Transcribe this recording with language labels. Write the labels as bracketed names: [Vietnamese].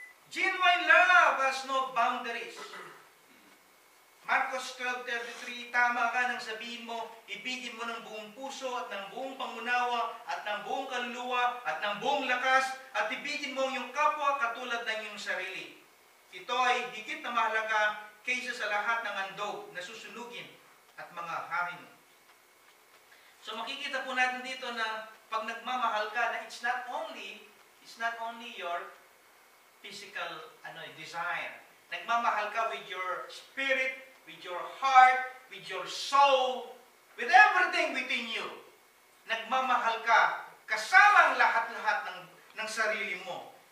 [English] Genuine love has no boundaries. [Filipino] Marcos 12:33, tama ka nang sabihin mo, ibigin mo ng buong puso at ng buong pangunawa at ng buong kaluluwa at ng buong lakas at ibigin mo ang iyong kapwa katulad ng iyong sarili. Ito ay higit na mahalaga kaysa sa lahat ng handog na susunugin at mga hangin. So makikita po natin dito na pag nagmamahal ka, na [English] it's not only your physical desire. [Filipino] Nagmamahal ka [English] with your spirit, with your heart, with your soul, with everything within you. [Filipino] Nagmamahal ka kasama ang lahat-lahat ng sarili mo.